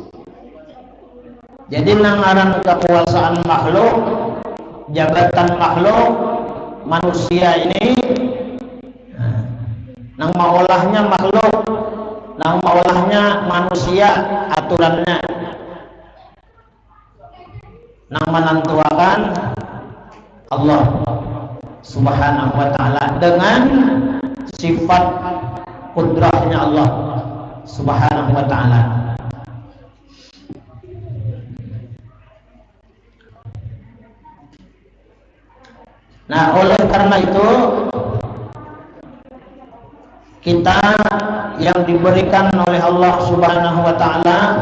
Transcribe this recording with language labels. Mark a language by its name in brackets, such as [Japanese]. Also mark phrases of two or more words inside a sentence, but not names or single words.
[Banjar] Jadi nangaran kekuasaan makhluk, jabatan makhluk manusia ini, nang maolahnya makhluk, nang maolahnya manusia, aturannya nang menentukan [Arabic] Allah Subhanahu wa taala [Banjar] dengan sifat kudrahnya [Arabic] Allah Subhanahu wa taala. [Indonesian] Nah, oleh karena itu kita yang diberikan oleh [Arabic] Allah Subhanahu wa taala